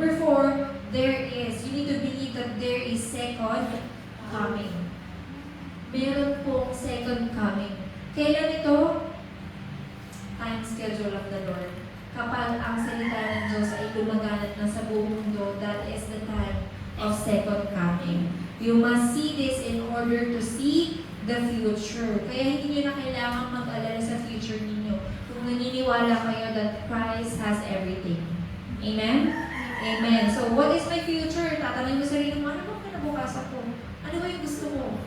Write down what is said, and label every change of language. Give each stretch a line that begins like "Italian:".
English: Number 4, you need to believe that there is second coming.
Filipino: Meron pong second coming. Kailan ito?
English: Time schedule of the Lord.
Filipino: Kapag ang salita ng Diyos ay lumaganap na sa buong mundo,
English: that is the time of second coming. You must see this in order to see the future.
Filipino: Kaya hindi nyo na kailangan mag-alala sa future ninyo kung naniniwala kayo
English: that Christ has everything.
Filipino: Amen? Amen.
English: So, what is my future?
Filipino: Tatanungin mo sa sarili mo, ano ba kinabukasan ko? Ano ba yung gusto ko?